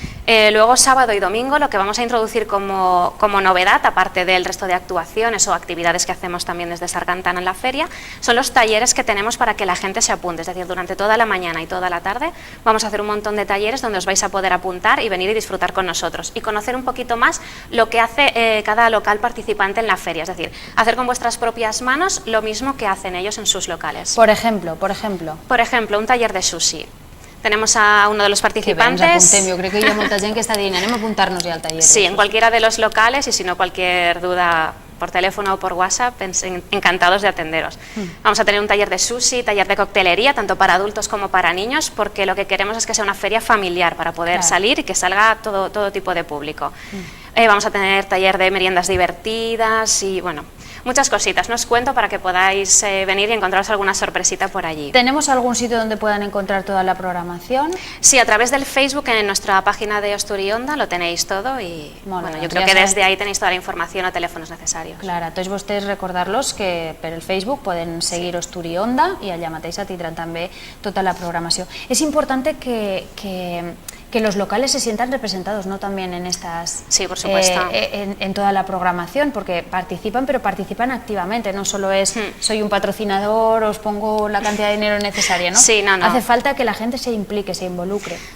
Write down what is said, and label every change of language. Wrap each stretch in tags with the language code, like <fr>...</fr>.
<es>Luego sábado y domingo lo que vamos a introducir como novedad, aparte del resto de actuaciones o actividades que hacemos también desde Sargantana en la feria, son los talleres que tenemos para que la gente se apunte, es decir, durante toda la mañana y toda la tarde vamos a hacer un montón de talleres donde os vais a poder apuntar y venir y disfrutar con nosotros y conocer un poquito más lo que hace cada local participante en la feria, es decir, hacer con vuestras propias manos lo mismo que hacen ellos en sus locales. Por ejemplo, un taller de sushi. Tenemos a uno de los participantes. Yo creo que</es> <ca>hi ha molta gent que està dient anem a apuntar-nos ja al taller.</ca> <es>Sí, en cualquiera de los locales y si no cualquier duda por teléfono o por WhatsApp, encantados de atenderos. Vamos a tener un taller de sushi, taller de coctelería, tanto para adultos como para niños, porque lo que queremos es que sea una feria familiar para poder salir y que salga todo tipo de público. Vamos a tener taller de meriendas divertidas y bueno, muchas cositas. No os cuento para que podáis venir y encontraros alguna sorpresita por allí. ¿Tenemos algún sitio donde puedan encontrar toda la programación? Sí, a través del Facebook, en nuestra página de Osturionda, lo tenéis todo y bueno, yo creo que desde ahí tenéis toda la información o teléfonos necesarios.</es> <ca>Clar, tots vostès recordar-los que per el Facebook poden seguir Osturionda i allà mateix tindran també tota la programació.</ca> <es>Es importante que los locales se sientan representados, ¿no? También en estas, sí, por supuesto. En toda la programación, porque participan, pero participan activamente, no solo es soy un patrocinador, os pongo la cantidad de dinero necesaria, ¿no? Sí, no. Hace falta que la gente se implique, se involucre.</es>